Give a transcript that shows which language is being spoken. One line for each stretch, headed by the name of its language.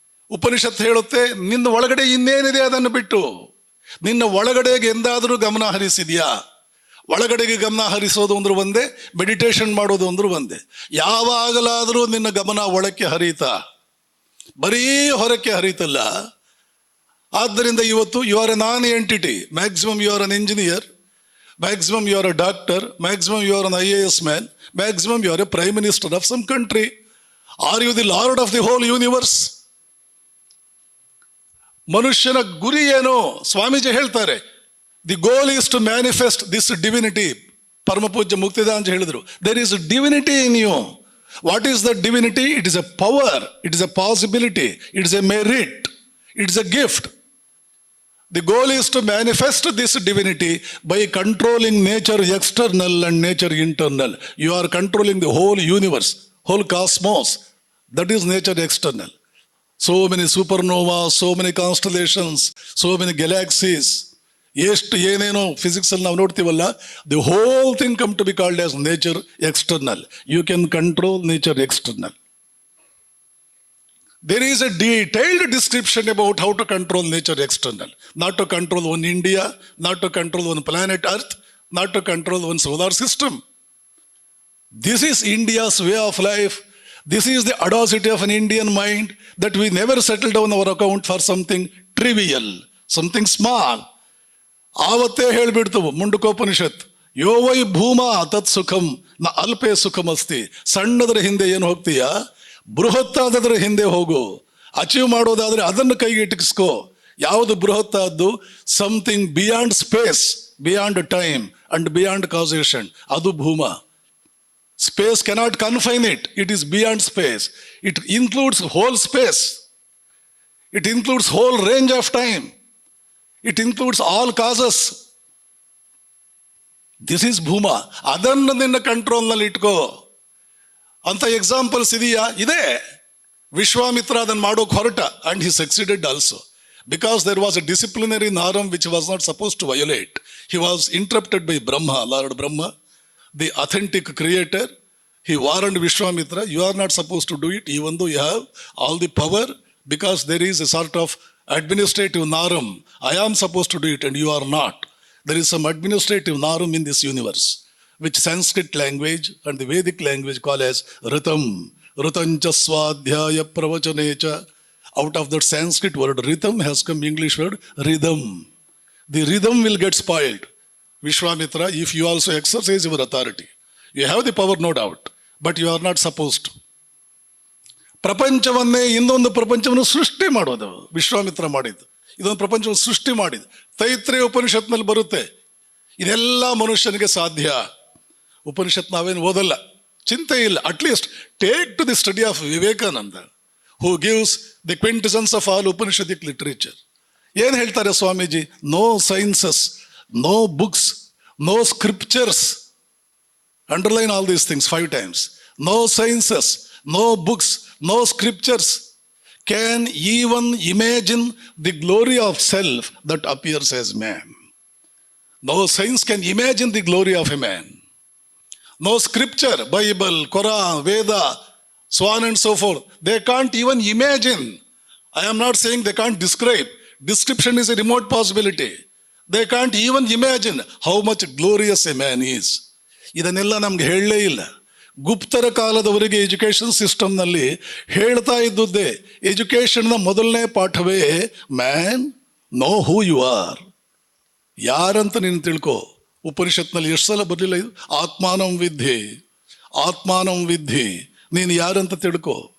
Kannada: ಉಪನಿಷತ್ತು ಹೇಳುತ್ತೆ, ನಿನ್ನ ಒಳಗಡೆ ಇನ್ನೇನಿದೆ ಅದನ್ನು ಬಿಟ್ಟು ನಿನ್ನ ಒಳಗಡೆಗೆ ಎಂದಾದರೂ ಗಮನ ಹರಿಸಿದ್ಯಾ? ಒಳಗಡೆಗೆ ಗಮನ ಹರಿಸೋದು ಅಂದ್ರೆ ಒಂದೇ, ಮೆಡಿಟೇಷನ್ ಮಾಡೋದು ಅಂದ್ರೆ ಒಂದೇ. ಯಾವಾಗಲಾದರೂ ನಿನ್ನ ಗಮನ ಒಳಕ್ಕೆ ಹರಿತಾ, ಬರೀ ಹೊರಕ್ಕೆ ಹರಿತಲ್ಲ. ಆದ್ದರಿಂದ ಇವತ್ತು
English: You are a non entity. Maximum you are an engineer, maximum you are a doctor, maximum you are an IAS man, maximum you are a prime minister of some country. Are you the lord of the whole universe?
Kannada: ಮನುಷ್ಯನ ಗುರಿ ಏನು? ಸ್ವಾಮೀಜಿ ಹೇಳ್ತಾರೆ,
English: The goal is to manifest this divinity.
Kannada: ಪರಮಪೂಜ್ಯ ಮುಕ್ತಿದಾಂಜ ಹೇಳಿದ್ರು,
English: There is divinity in you. What is the divinity? It is a power, it is a possibility, it is a merit, it is a gift. The goal is to manifest this divinity by controlling nature external and nature internal. You are controlling the whole universe, whole cosmos. That is nature external. So many supernovas, so many constellations, so many galaxies.
Kannada: ಎಷ್ಟು ಏನೇನೋ ಫಿಸಿಕ್ಸಲ್ಲಿ ನಾವು ನೋಡ್ತೀವಲ್ಲ,
English: The whole thing come to be called as nature external. You can control nature external. There is a detailed description about how to control nature external. Not to control one India, not to control one planet Earth, not to control one solar system. This is India's way of life. This is the audacity of an Indian mind, that we never settle down our account for something trivial, something small.
Kannada: ಆವತ್ತೇ ಹೇಳಿಬಿಡ್ತು Mundakopanishad,
Sanskrit: yo Y ಭೂಮಾ ತತ್ ಸುಖಂ ನ ಅಲ್ಪೇ ಸುಖಮಸ್ತಿ.
Kannada: ಸಣ್ಣದರ ಹಿಂದೆ ಏನು ಹೋಗ್ತೀಯಾ? ಬೃಹತ್ತಾದದ್ರ ಹಿಂದೆ ಹೋಗು. Achieve ಮಾಡೋದಾದ್ರೆ ಅದನ್ನು ಕೈಗೆ ಇಟ್ಟಿಸ್ಕೋ. ಯಾವುದು ಬೃಹತ್ತಾದ್ದು?
English: Something beyond space, beyond time and beyond causation.
Kannada: ಅದು ಭೂಮ.
English: Space cannot confine it, it is beyond space. It includes whole space, it includes whole range of time, it includes all causes. This is ಭೂಮ.
Kannada: ಅದನ್ನು ನಿನ್ನ ಕಂಟ್ರೋಲ್ನಲ್ಲಿ ಇಟ್ಕೋ. ಅಂತ examples ಇದೆಯಾ? ಇದೆ. ವಿಶ್ವಾಮಿತ್ರ ಅದನ್ನು ಮಾಡೋಕೆ ಹೊರಟ,
English: And he succeeded also. Because there was a disciplinary naram which was not supposed to violate. He was interrupted by Brahma, Lord Brahma, the authentic creator. He warned Vishwamitra, you are not supposed to do it even though you have all the power, because there is a sort of administrative naram. I am supposed to do it and you are not. There is some administrative naram in this universe, which Sanskrit language and the Vedic language call as Ritam.
Sanskrit: Ritancha swadhyaya pravachane.
English: Out of that Sanskrit word rhythm has come English word rhythm. The rhythm will get spoiled. Vishwamitra, if you also exercise your authority, you have the power, no doubt, but you are not supposed to.
Kannada: ಪ್ರಪಂಚವನ್ನೇ ಇನ್ನೊಂದು ಪ್ರಪಂಚವನ್ನು ಸೃಷ್ಟಿ ಮಾಡೋದು ವಿಶ್ವಾಮಿತ್ರ ಮಾಡಿದ್ದು. ಇದೊಂದು ಪ್ರಪಂಚವನ್ನು ಸೃಷ್ಟಿ ಮಾಡಿದ್ದು ತೈತ್ರೇಯ ಉಪನಿಷತ್ನಲ್ಲಿ ಬರುತ್ತೆ. ಇದೆಲ್ಲ ಮನುಷ್ಯನಿಗೆ ಸಾಧ್ಯ. ಉಪನಿಷತ್ ನಾವೇನು ಓದಲ್ಲ, ಚಿಂತೆ ಇಲ್ಲ.
English: At least take to the study of Vivekananda, who gives the quintessence of all Upanishadic literature.
Kannada: ಏನು ಹೇಳ್ತಾರೆ Swamiji?
English: No sciences, no books, no scriptures. Underline all these things 5 times. No sciences, no books, no scriptures can even imagine the glory of self that appears as man. No science can imagine the glory of a man. No scripture, Bible, Koran, Veda, so on and so forth. They can't even imagine. I am not saying they can't describe. Description is a remote possibility. They can't even imagine how much glorious a man is.
Kannada: ಇದನ್ನೆಲ್ಲ ನಮ್ಗೆ ಹೇಳಲೇ ಇಲ್ಲ. ಗುಪ್ತರ ಕಾಲದವರೆಗೆ education ಸಿಸ್ಟಮ್ನಲ್ಲಿ ಹೇಳ್ತಾ ಇದ್ದುದೇ, ಎಜುಕೇಷನ್ನ ಮೊದಲನೇ ಪಾಠವೇ
English: Man know who you are.
Kannada: ಯಾರಂತ ನೀನು ತಿಳ್ಕೊ. ಉಪನಿಷತ್ನಲ್ಲಿ ಎಷ್ಟು ಸಲ ಬರಲಿಲ್ಲ ಇದು?
Sanskrit: ಆತ್ಮಾನಂ ವಿದ್ಧಿ, ಆತ್ಮಾನಂ ವಿದ್ಧಿ.
Kannada: ನೀನು ಯಾರಂತ ತಿಳ್ಕೊ.